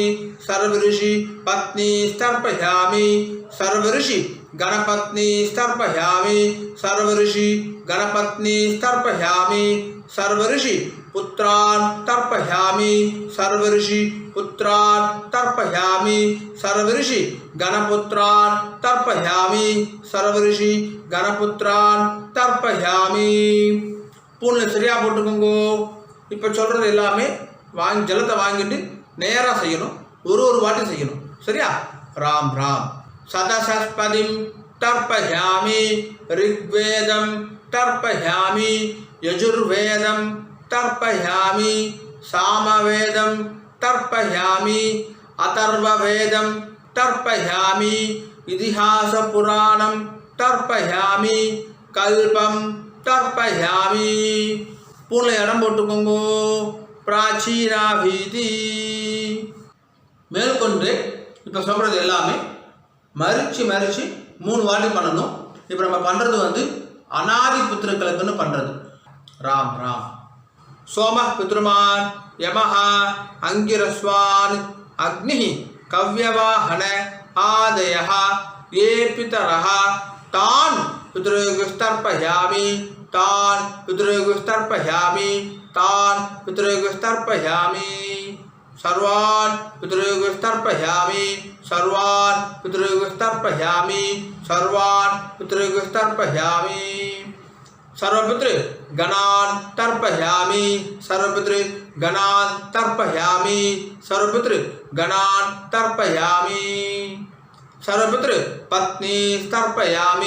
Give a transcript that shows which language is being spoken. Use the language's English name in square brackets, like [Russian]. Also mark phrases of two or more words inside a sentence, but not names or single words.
[Sanskrit] सर्वऋषि पत्नीस्तर्पयामि सर्वऋषि गणपत्नीस्तर्पयामि सर्वऋषि गणपत्नीस्तर्पयामि सर्वऋषि पुत्रान् तर्पयामि सर्वऋषि पुत्रान् तर्पयामि सर्वऋषि गणपुत्रान् तर्पयामि सर्वऋषि गणपुत्रान् तर्पयामि. [Tamil] பூனில் சரியாக போட்டுக்கோங்கோ. இப்போ சொல்கிறது எல்லாமே ஜலத்தை வாங்கிட்டு நேராக செய்யணும். ஒரு வாட்டி செய்யணும். சரியா? ராம் ராம். [Sanskrit] सदसस्पतिं तर्पयामि ऋग्वेदं तर्पयामि यजुर्वेदं तर्पयामि सामवेदं तर्पयामि अथर्ववेदं तर्पयामि इतिहासपुराणं तर्पयामि कल्पं तर्पयामि. [Tamil] பூனில் இடம் போட்டுக்கோங்கோ. பிராச்சீனாபீதி. மேற்கொண்டு இப்போ சொல்கிறது எல்லாமே மறிச்சு 3 வாட்டி பண்ணணும். இப்போ நம்ம பண்ணுறது அநாதி புத்திரர்களுக்குன்னு பண்ணுறது. [Sanskrit] ராம் ராம். सोम पितृमान् यमः अङ्गिरस्वान् अग्नि कव्यवाहन आदयः ये पितरः तान् पितृगुस्तर्पयामि तान् पितृगुस्तर्पयामि तान् पितृगुस्तर्पयामि. सर्वान् पितृगस्तर्पयामि सर्वान् पितृगस्तर्पयामि सर्वान् पितृगस्तर्पयामि सर्वपितृ गणान् तर्पयामि सर्वपितृ गणान् तर्पयामि सर्वपितृ गणान् तर्पयामि सर्वपितृ पत्नी तर्पयामि